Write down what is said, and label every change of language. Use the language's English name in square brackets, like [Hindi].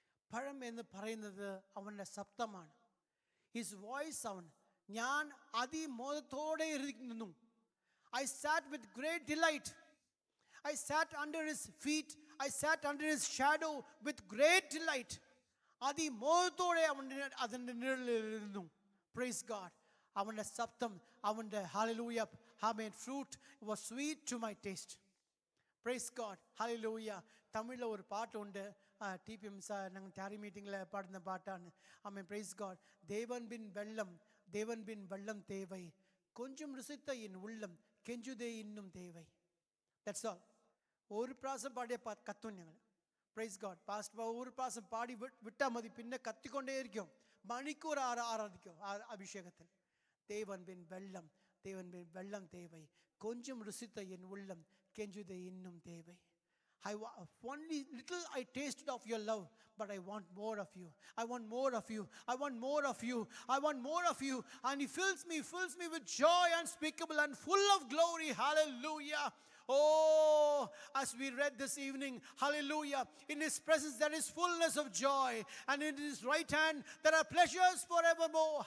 [Malayalam] പഴം എന്ന് പറയുന്നത് അവൻ്റെ ശബ്ദമാണ്. [English] His voice sound. [Malayalam] ഞാൻ അതിമോദത്തോടെ ഇരിക്കുന്നു. [English] I sat with great delight. I sat under his feet. I sat under his shadow with great delight. [Malayalam] അതിമോദത്തോടെ അതിൻ്റെ നിഴലിലിരുന്നു. [English] Praise God. [Malayalam] അവൻ്റെ ശബ്ദം, അവൻ്റെ hallelujah, amen, [English] Fruit was sweet to my taste. Praise God. [Malayalam] Hallelujah. തമിഴിൽ ഒരു പാട്ടുണ്ട്, TPM ഞങ്ങൾ ടാരി മീറ്റിങ്ങിൽ പാടുന്ന പാട്ടാണ്. [English] ആമേൻ, praise God. [Tamil] தேவன் பின் வெள்ளம் தேவை, கொஞ்சம் ருசித்த என் உள்ளம் கெஞ்சுதே இன்னும் தேவை. [English] That's all. [Malayalam] ഒരു പ്രാവശ്യം പാടിയ കത്തും ഞങ്ങൾ. [English] Praise God. [Malayalam] പാസ്റ്റ് ഒരു പ്രാവശ്യം പാടി വിട്ടാൽ മതി, പിന്നെ കത്തിക്കൊണ്ടേയിരിക്കും. മണിക്കൂർ ആരാധിക്കും അഭിഷേകത്തിൽ. [Tamil] தேவன் பின் வெள்ளம் தேவை, கொஞ்சம் ருசித்த என் உள்ளம் கெஞ்சுதே இன்னும் தேவை. [English] Only little I tasted of your love, but I want more of you. I want more of you. I want more of you. I want more of you. And He fills me with joy unspeakable and full of glory. Hallelujah. Oh, as we read this evening, hallelujah, in His presence there is fullness of joy, and in His right hand there are pleasures forevermore.